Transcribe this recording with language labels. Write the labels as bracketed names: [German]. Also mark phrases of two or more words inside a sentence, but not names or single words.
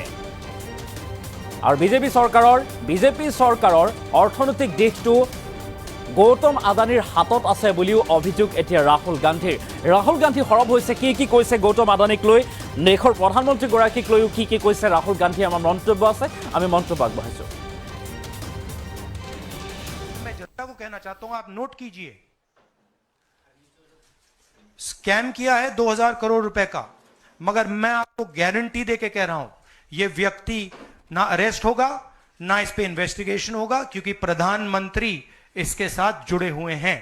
[Assamese] আৰু বিজেপি চৰকাৰৰ অৰ্থনৈতিক দিশটো গৌতম আদানীৰ হাতত আছে বুলিও অভিযোগ এতিয়া ৰাহুল গান্ধীৰ। ৰাহুল গান্ধী সৰব হৈছে কি কৈছে গৌতম আদানীক লৈ, দেশৰ প্ৰধানমন্ত্ৰীগৰাকীক লৈও কি কৈছে ৰাহুল গান্ধী। আমাৰ মন্তব্য আছে, আমি মন্তব্য আগবঢ়াইছো। [Hindi] मैं जनता को कहना चाहता हूं, आप नोट कीजिए, स्कैम किया है 2000 करोड़ रुपए का, मगर मैं आपको गारंटी देके कह रहा हूं यह व्यक्ति ना अरेस्ट होगा ना इस पे इन्वेस्टिगेशन होगा, क्योंकि प्रधानमंत्री इसके साथ जुड़े हुए हैं।